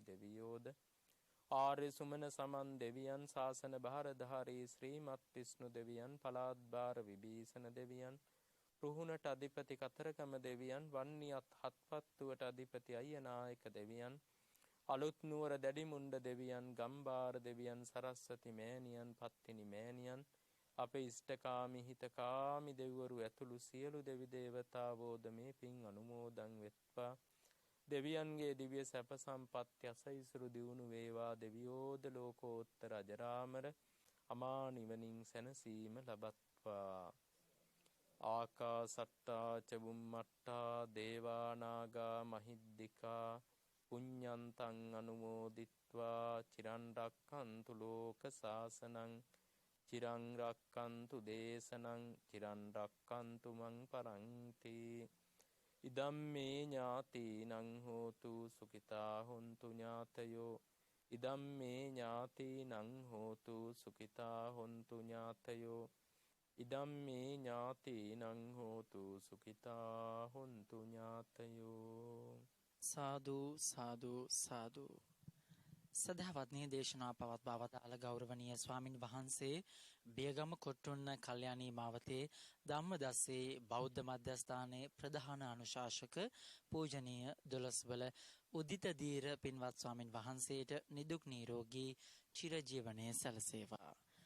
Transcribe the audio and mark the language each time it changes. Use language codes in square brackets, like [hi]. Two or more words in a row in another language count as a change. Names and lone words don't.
[si] දෙවියෝද, ආර්ය සුමන සමන් දෙවියන්, ශාසන භාරධාරී ශ්‍රීමත් විෂ්ණු දෙවියන්, පලාත් භාර විභීෂණ දෙවියන්, රුහුණට අධිපති කතරගම දෙවියන්, වන්නියත් හත්පත්තුවට අධිපති අයනායක දෙවියන්, අලුත් නුවර දැඩිමුණ්ඩ දෙවියන්, ගම්බාර දෙවියන්, සරස්වති මෑණියන්, පත්තිනි මෑණියන්, අපේ ඉෂ්ඨකාමී හිතකාමී දෙවිවරු ඇතුළු සියලු දෙවි දේවතාවෝද මේ පින් අනුමෝදන් වෙත්වා. දෙවියන්ගේ දිව්‍ය සැප සම්පත් යසයිසුරු දියුණු වේවා. දෙවියෝද ලෝකෝත්තර අජරාමර අමා නිවනින් සැනසීම ලබත්වා. [pi] ආකාසට්ටා ච බුම්මට්ටා දේවා නාග මහිද්దికා පුඤ්ඤන්තං අනුමෝදිත්වා චිරන් රක්ඛන්තු ලෝක සාසනං චිරං රක්ඛන්තු දේශනං චිරන් රක්ඛන්තු මං පරන්ති. ඉදම්මේ ඥාතීනං හෝතු සුඛිතා හොන්තු ඥාතයෝ. ඉදම්මේ ඥාතීනං හෝතු සුඛිතා හොන්තු ඥාතයෝ. ඉදම්මේ ඥාතීනං හෝතු සුඛිතා හොන්තු ඥාතයෝ. සාදු සාදු සාදු. [si] සදහවත්නී දේශනා පවත්වා වදාළ ගෞරවනීය ස්වාමින් වහන්සේ බියගම කොට්ටුන්න කල්යාණී මාවතේ ධම්මදස්සේ බෞද්ධ මධ්‍යස්ථානයේ ප්‍රධාන අනුශාසක පූජනීය දොළොස්වල උදිත දීර පින්වත් ස්වාමින් වහන්සේට නිදුක් නිරෝගී චිරජීවනයේ සැලසේවා.